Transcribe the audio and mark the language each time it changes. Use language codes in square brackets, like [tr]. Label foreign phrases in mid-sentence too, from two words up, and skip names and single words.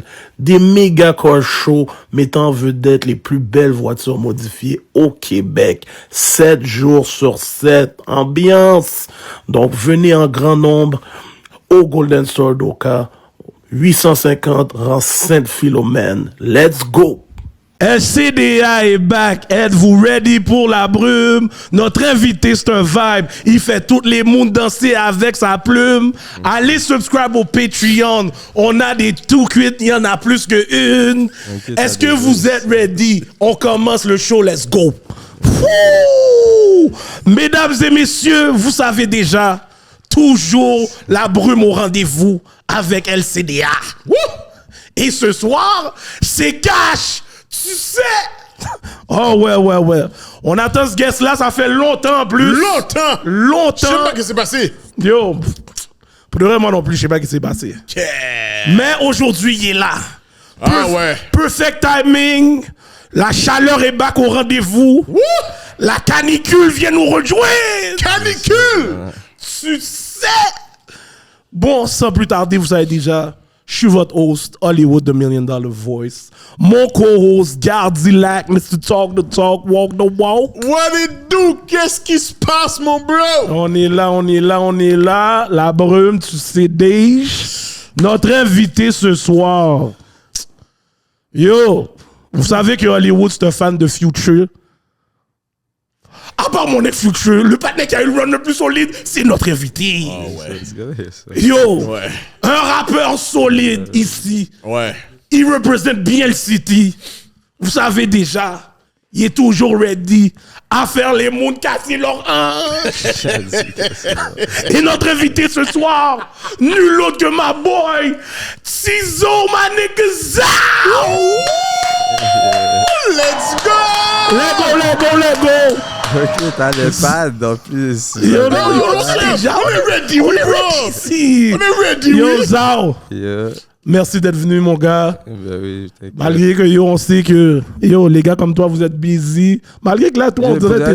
[fr] Des méga [en] car shows [fr] mettant en vedette les plus belles voitures modifiées au Québec. 7 jours sur 7. Ambiance. Donc venez en grand nombre au Golden Store d'Oka. 850 rue Sainte-Philomène. [en] Let's go! [fr] LCDA est back. Êtes-vous ready pour la brume? Notre invité, c'est un vibe. Il fait toutes les mondes danser avec sa plume. Allez subscribe au Patreon. On a des tout cuites. Il y en a plus qu'une. Est-ce que vous êtes ready? On commence le show. [en] Let's go. Wouh! [fr] Mesdames et messieurs, vous savez déjà, toujours la brume au rendez-vous avec LCDA. Wouh! Et ce soir, c'est cash. Tu sais! Oh ouais. On attend ce guest-là, ça fait longtemps en plus. Longtemps! Je sais pas ce qui s'est passé. Yo, pour de vrai, moi non plus, je sais pas ce qui s'est passé. Yeah. Mais aujourd'hui, il est là. Ouais. [en] Perfect timing. [fr] La chaleur est back au rendez-vous. Wouh! La canicule vient nous rejoindre. Canicule! Tu sais! Bon, sans plus tarder, vous savez déjà... Je suis votre host, Hollywood, the $1 Million Voice. Mon co-host, Gardilac, Mr. [en] Talk the Talk, Walk the Walk. What it do? [fr] Qu'est-ce qui se passe, mon bro? On est là. La brume, tu sais déjà. Notre invité ce soir. Yo, vous savez que Hollywood, c'est un fan de Future. À part mon ex-Future, le partenaire qui a eu le run le plus solide, c'est notre invité. Oh ouais. Yo, Ouais. un rappeur solide ici. Ouais. Il représente bien le City. Vous savez déjà, il est toujours ready à faire les mondes casser leur hanche. Et notre invité ce soir, nul autre que ma boy, Tizo, ma nigga Zao. [en] Let's go! Let go. [fr] Ok, t'as les pads en plus. Yo, déjà, on est ready ici. On est ready, Yo, oui. Zao, Yeah. merci d'être venu, mon gars. Ben oui, t'inquiète. Malgré que yo, on sait que yo, les gars comme toi, vous êtes busy. Malgré que là, toi, on dirait que